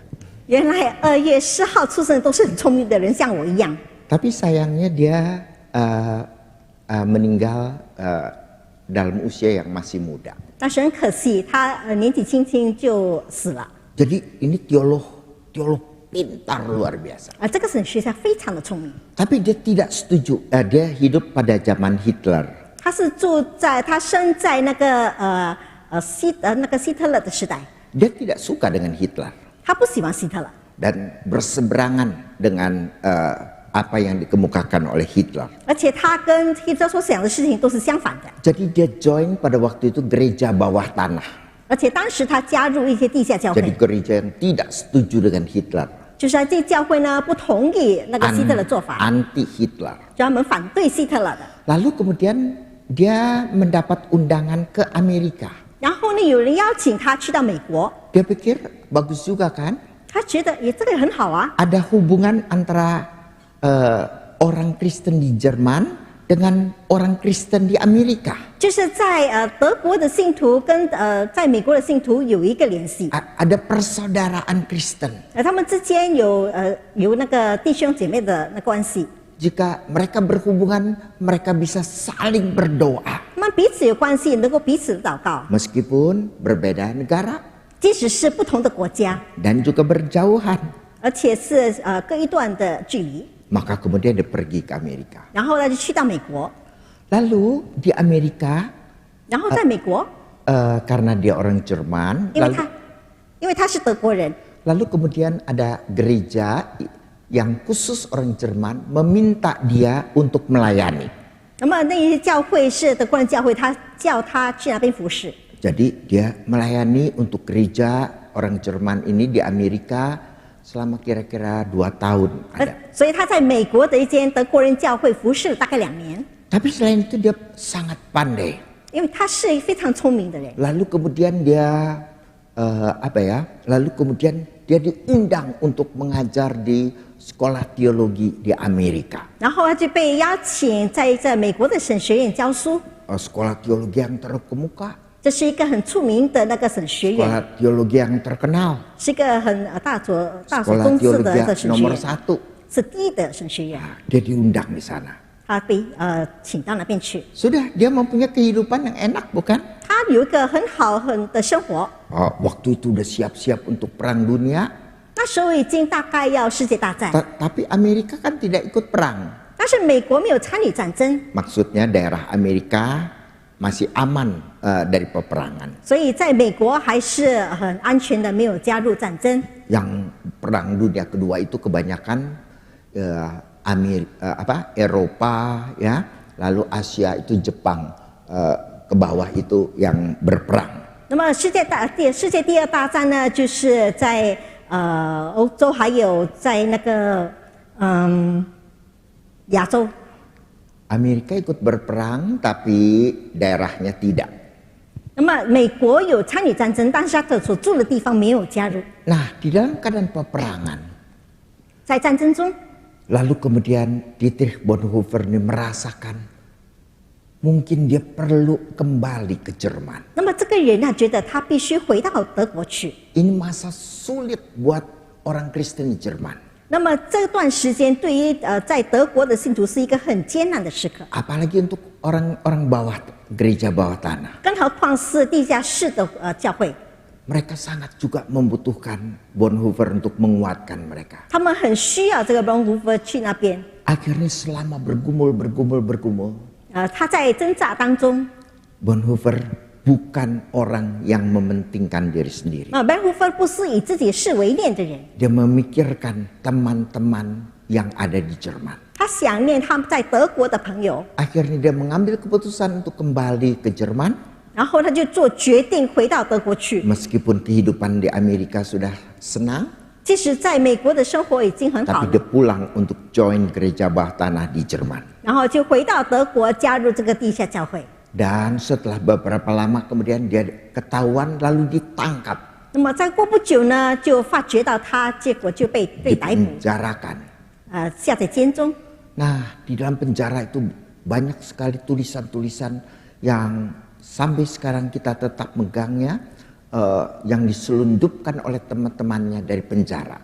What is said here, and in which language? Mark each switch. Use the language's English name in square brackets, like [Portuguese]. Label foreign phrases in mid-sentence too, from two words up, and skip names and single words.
[Chinese] 原来2月10号出生的都是很聪明的人，像我一样。 [Indonesian] Tapi sayangnya dia meninggal dalam usia yang masih muda. [Chinese] 但是很可惜，他年纪轻轻就死了。 [Indonesian] Jadi ini teolog pintar luar biasa. [Chinese] 这个神学家非常的聪明， [Indonesian] Tapi dia tidak setuju. Dia hidup pada zaman Hitler. [Chinese] 他生在那个希特勒的时代， [Indonesian] Dia tidak suka dengan Hitler [Chinese] 他不喜欢希特勒， [Indonesian] dan berseberangan dengan apa yang dikemukakan oleh Hitler. [Chinese] 而且他跟希特勒所想的事情都是相反的。 [Indonesian] Jadi dia join pada waktu itu gereja bawah tanah. [Chinese] 而且当时他加入一些地下教 [Indonesian] Jadi [Chinese] 会， [Indonesian] gereja yang tidak setuju dengan Hitler. [Chinese] 就是这教会呢不同意那个希特勒做法， [Indonesian] Anti Hitler. [Chinese] 专门反对希特勒的。 [Indonesian] Lalu kemudian dia mendapat undangan ke Amerika. [Chinese] 然后呢，有人邀请他去到美国， [Indonesian] Dia pikir bagus juga kan? [Chinese] 他觉得这个很好啊， [Indonesian] Ada hubungan antara orang Kristen di Jerman dengan orang Kristen di Amerika. [Chinese] 就是在德国的信徒跟在美国的信徒有一个联系， [Indonesian] Ada persaudaraan Kristen. [Chinese] 他们之间有那个弟兄姐妹的那关系， [Indonesian] Jika mereka berhubungan, mereka bisa saling berdoa. [Chinese] 他们彼此有关系，能够彼此祷告， [Indonesian] Meskipun berbeda negara [Chinese] 即使是不同的国家， [Indonesian] dan juga berjauhan. [Chinese] 而且是各一段的距离， [Indonesian] Maka kemudian dia pergi ke Amerika. [Chinese] 然后呢就去到美国， [Indonesian] Lalu di Amerika, [Chinese] 然后在美国， [Indonesian] karena dia orang Jerman, [Chinese] 因为他是德国人， [Indonesian] lalu kemudian ada gereja yang khusus orang Jerman meminta dia untuk melayani. [Chinese] 那么那一些教会是德国人教会，他叫他去那边服侍。 [Indonesian] Jadi dia melayani untuk gereja orang Jerman ini di Amerika selama kira-kira 2 tahun ada. [Chinese] 所以他在美国的一间德国人教会服侍了大概2年， [Indonesian] Tapi selain itu dia sangat pandai. [Chinese] 因为他是一个非常聪明的人。 [Indonesian] Lalu kemudian dia Lalu kemudian dia diundang untuk mengajar di sekolah teologi di Amerika. [Chinese] 然后他就被邀请在这美国的神学院教书， [Indonesian] Sekolah teologi yang terkemuka, [Chinese] 这是一个很出名的那个神学院， [Indonesian] sekolah teologi yang terkenal, [Chinese] 是一个很大所 [Indonesian] sekolah [Chinese] 宗次的 [Indonesian] teologi [Chinese] 神学 [Indonesian] nomor [Chinese] 院， [Indonesian] 1. [Chinese] 是第一的神学院。 [Indonesian] Dia diundang di sana. [Chinese] 他被请到那边去， [Indonesian] Sudah dia mempunyai kehidupan yang enak bukan? [Chinese] 他有一个很好的生活。 [Indonesian] Waktu itu udah siap-siap untuk perang dunia, [Chinese] 那时候已经大概要世界大战， [Indonesian] tapi Amerika kan tidak ikut perang. [Chinese] 但是美国没有参与战争， [Indonesian] Maksudnya daerah Amerika masih aman dari peperangan. [Chinese] 所以在美国还是很安全的，没有加入战争。 [Indonesian] Yang perang dunia kedua itu kebanyakan Eropa ya, lalu Asia itu Jepang ke bawah itu yang berperang. [Chinese] 那么世界第二大战呢，就是在欧洲，还有在那个亚洲。 [Indonesian] Amerika ikut berperang tapi daerahnya tidak. [Chinese] 那么美国有参与战争，但是他所住的地方没有加入。 [Indonesian] Nah, di dalam keadaan peperangan, [Chinese] 在战争中， [Indonesian] lalu kemudian Dietrich Bonhoeffer ini merasakan mungkin dia perlu kembali ke Jerman. [Chinese] 那么这个人他觉得他必须回到德国去。 [Indonesian] Ini masa sulit buat orang Kristen di Jerman. [Chinese] 那么这段时间对于在德国的信徒是一个很艰难的时刻， [Indonesian] Apalagi untuk orang-orang bawah gereja bawah tanah. [Chinese] 更何况是地下室的教会， [Indonesian] Mereka sangat juga membutuhkan Bonhoeffer untuk menguatkan mereka. [Chinese] 他们很需要这个bonhoeffer福去那边。 [Indonesian] Akhirnya selama bergumul, [Chinese] 他在挣扎当中， [Indonesian] Bonhoeffer bukan orang yang mementingkan diri sendiri. [Chinese] bonhoeffer 不是以自己事为念的人， [Indonesian] Dia memikirkan teman-teman yang ada di Jerman. [Chinese] 他想念他们在德国的朋友， [Indonesian] Akhirnya dia mengambil keputusan untuk kembali ke Jerman. [Chinese] 然后他就做决定回到德国去。 [Indonesian] Meskipun kehidupan di Amerika sudah senang, [Chinese] 即使在美国的生活已经很好 [Indonesian] tapi [Chinese] 了， [Indonesian] dia pulang untuk join gereja bawah tanah di Jerman. [Chinese] 然后就回到德国加入这个地下教会。 [Indonesian] Dan setelah beberapa lama kemudian dia ketahuan lalu ditangkap, [Chinese] 那么再过不久呢，就发觉到他，结果就被逮捕， [Indonesian] dipenjarakan. [Chinese] 下在监中。 [Indonesian] Nah, di dalam penjara itu banyak sekali tulisan-tulisan yang sampai sekarang kita tetap megangnya, yang diselundupkan oleh teman-temannya dari penjara.